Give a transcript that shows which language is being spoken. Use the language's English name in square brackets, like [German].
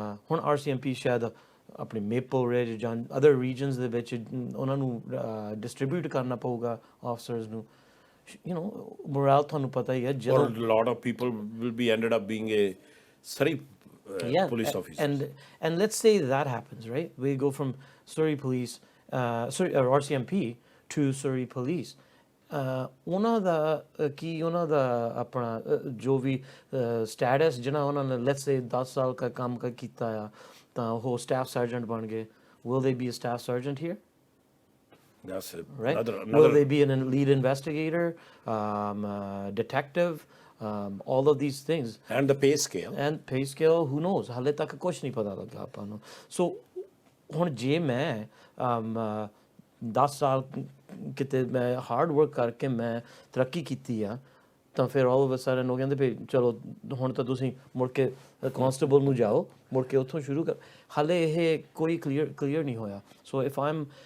[Punjabi] ਹੁਣ RCMP ਸ਼ਾਇਦ ਆਪਣੇ ਮੇਪਲ ਰਿਜ ਜਾਂ ਅਦਰ ਰੀਜਨਸ ਦੇ ਵਿੱਚ ਉਹਨਾਂ ਨੂੰ ਡਿਸਟ੍ਰੀਬਿਊਟ ਕਰਨਾ ਪਊਗਾ ਆਫਸਰਸ ਨੂੰ [English] you know morale [Punjabi] ਤੁਹਾਨੂੰ ਪਤਾ ਹੀ ਹੈ [English] or a lot of people will be ended up being a Surrey police officers and let's say that happens right we go from Surrey police or RCMP to Surrey police [Punjabi] ਉਹਨਾਂ ਦਾ ਕੀ ਉਹਨਾਂ ਦਾ ਆਪਣਾ ਜੋ ਵੀ status ਜਿਹਨਾਂ ਉਹਨਾਂ ਨੇ let's ਸੇ 10 ਸਾਲ ਦਾ ਕੰਮ ਕੀਤਾ ਆ ਤਾਂ ਉਹ ਸਟਾਫ ਸਰਜੈਂਟ ਬਣ ਗਏ [English] will they be a staff sergeant here That's right another will they be an lead investigator detective all of these things and the pay scale and pay scale who knows [Punjabi] ਹਾਲੇ ਤੱਕ ਕੁਛ ਨਹੀਂ ਪਤਾ ਲੱਗਾ ਆਪਾਂ ਨੂੰ ਸੋ ਹੁਣ ਜੇ ਮੈਂ 10 ਸਾਲ ਕਿਤੇ ਮੈਂ ਹਾਰਡ ਵਰਕ ਕਰਕੇ ਮੈਂ ਤਰੱਕੀ ਕੀਤੀ ਆ ਤਾਂ ਫਿਰ [English] all of a sudden [Punjabi] ਉਹ ਕਹਿੰਦੇ ਵੀ ਚਲੋ ਹੁਣ ਤਾਂ ਤੁਸੀਂ ਮੁੜ ਕੇ ਕਨਸਟੇਬਲ ਨੂੰ ਜਾਓ ਮੁੜ ਕੇ ਉੱਥੋਂ ਸ਼ੁਰੂ ਕਰ ਹਾਲੇ ਇਹ ਕੋਈ ਕਲੀਅਰ ਨਹੀਂ ਹੋਇਆ [English] so if I am